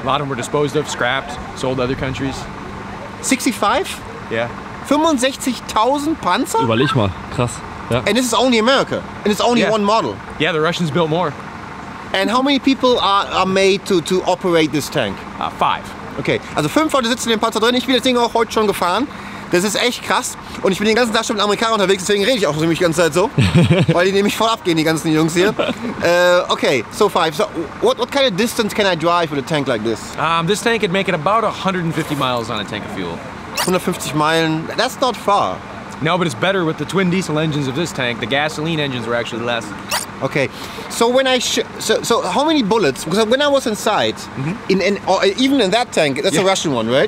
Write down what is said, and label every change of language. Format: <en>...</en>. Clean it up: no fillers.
<en>A lot of them were disposed of, scrapped, sold to other countries. 65? Yeah. 65,000 Panzer?</en> <de>Überleg mal, krass. Ja.</de> <en>And this is only America, and it's only one model. Yeah, the Russians built more. And how many people are made to operate this tank? 5.</en> <de>Okay, also 5 Leute sitzen in dem Panzer drin. Ich bin das Ding auch heute schon gefahren. Das ist echt krass. Und ich bin den ganzen Tag schon mit Amerikanern unterwegs, deswegen rede ich auch nämlich die ganze Zeit so. Weil die nämlich voll abgehen, die ganzen Jungs hier.</de> <en>Okay, so 5. So what kind of distance can I drive with a tank like this? This tank could make it about 150 miles on a tank of fuel. 150 Meilen, that's not far. No, but it's better with the twin diesel engines of this tank. The gasoline engines were actually less. Okay, so when I so how many bullets? Because when I was inside, or even in that tank, that's a Russian one, right?</en>